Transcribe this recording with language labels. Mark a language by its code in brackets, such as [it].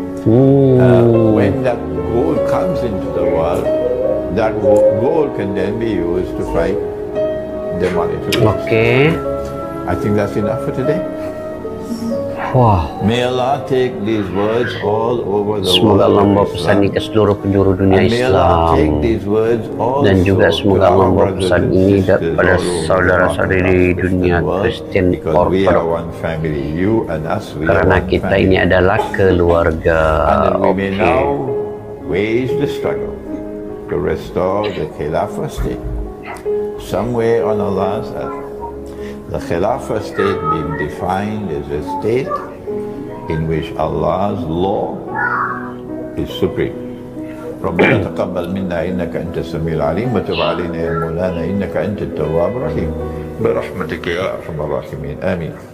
[en] When that gold comes into the world, that gold can then be used to fight the monetary. Okay. I think that's enough for today. Wow. May Allah take these words all over the [id] semoga Allah [en] world. [id] membawa pesan ini ke seluruh penjuru dunia Islam, dan juga semoga Allah membawa pesan ini kepada saudara-saudari dunia Kristen Orthodox, karena kita ini adalah keluarga. [en] Okay. Wage the struggle to restore the Khilafah state somewhere on Allah's earth. The Khilafah state being defined as a state in which Allah's law is supreme. [ar] ربنا تقبل منا إنك أنت السميع العليم وتب علينا يا مولانا إنك أنت التواب الرحيم برحمتك يا أرحم الراحمين آمين.